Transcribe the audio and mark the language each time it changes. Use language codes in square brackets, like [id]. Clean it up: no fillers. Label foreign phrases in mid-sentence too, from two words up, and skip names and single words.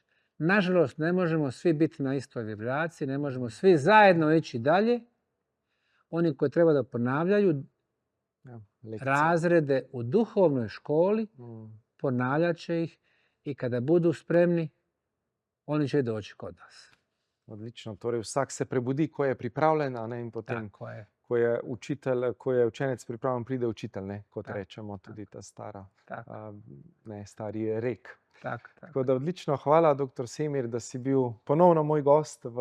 [bs] Nažalost, ne možemo svi biti na istoj vibraciji, ne možemo svi zajedno ići dalje. Oni koji treba da ponavljaju razrede u duhovnoj školi, ponavljat će ih i kada budu spremni, oni će doći kod nas. [sl] Odlično. Torej vsak se prebudi, ko je pripravljen, a ne in potem, Tako je. ko je učenec pripravljen, pride učitelj, ne, kot Tako, rečemo tudi ta stara, Tako, stari rek. tako. Tako da odlično, hvala, doktor Semir, da si bil ponovno moj gost v